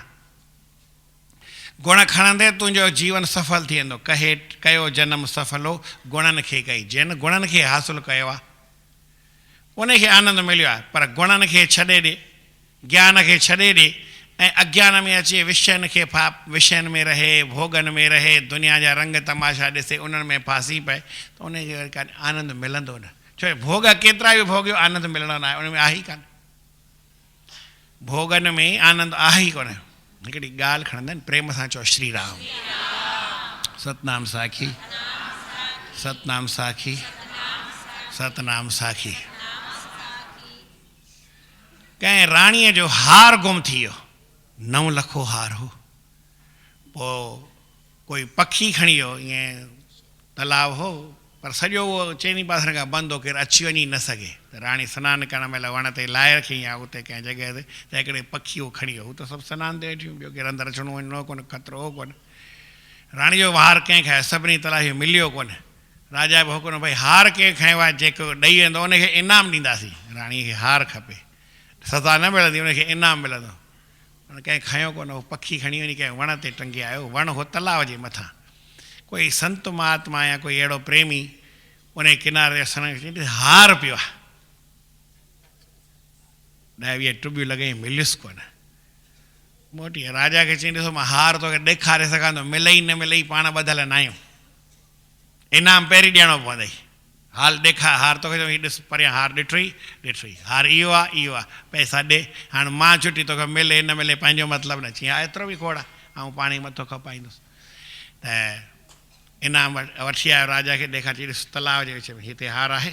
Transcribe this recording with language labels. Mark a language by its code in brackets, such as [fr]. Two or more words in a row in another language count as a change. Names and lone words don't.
[sd] गुण खणंदे तुंहिंजो जीवन सफल थी वेंदो। कयो जनम सफल हो गुणनि खे कई, जिन गुणनि खे हासिलु कयो आहे उनखे आनंद मिलियो आहे। पर गुणनि खे छॾे ॾे, ज्ञान खे छॾे ॾे ऐं अज्ञान में अचे, विषयनि में रहे, भोगनि में रहे, दुनिया जा रंग तमाशा ॾिसे, उन्हनि में फासी पए, त उनखे कान आनंद मिलंदो न। छो भोग केतिरा बि भोगियो, आनंद मिलणो न आहे, उन में आहे ई कान। भोगनि में आनंद आहे ई कोन। हिकिड़ी ॻाल्हि खणंदा आहिनि, प्रेम सां चओ श्री राम। सतनाम साखी, सतनाम साखी, सतनाम साखी। कंहिं राणीअ जो हार गुम थी वियो, 9 लखो हार हो। पोइ कोई पखी खणी वियो, ईअं तलाव हो, पर सॼो उहो चइनी पासनि खां बंदि हो, केरु अची वञी न सघे। त राणी सनानु करण महिल वण ते लाहे रखी या उते कंहिं जॻह ते, त हिकिड़े पखी उहो खणी वियो। हू त सभु सनानु ते वेठियूं, ॿियो केरु अंदरि अचिणो वञिणो कोन, ख़तरो हो कोन। राणी जो हार कंहिं खायो, सभिनी तलाशियो, मिलियो कोन। राजा बि हुकुम, भई हार कंहिं खयो आहे, जेको ॾेई वेंदो उनखे इनाम ॾींदासीं। राणीअ खे हार खपे, सज़ा न मिलंदी, उनखे इनाम मिलंदो। कंहिं खयो कोन, उहो पखी खणी वञी कंहिं वण ते टंगे आयो। वण हो तलाव जे मथां। कोई संत महात्मा या कोई अहिड़ो प्रेमी उन किनारे असांखे हार पियो आहे, 10-20 टुबियूं लॻई, मिलियुसि कोन। मोटी राजा खे चई, ॾिसो मां हार तोखे ॾेखारे सघां थो, मिलई न मिलई पाण ॿधल न आहियूं, इनाम पहिरीं ॾियणो पवंदई। हाल ॾेखार हार तोखे, हीउ ॾिस परियां हार ॾिठोई, हार इहो आहे, पैसा ॾे, हाणे मां छुटी, तोखे मिले न मिले पंहिंजो मतिलबु न। चई हा एतिरो बि खोड़ आहे, ऐं पाण ई मथो खपाईंदुसि। त इनाम वठी आयो, राजा खे ॾेखार, चई ॾिस तलाव जे विच में हिते हार आहे।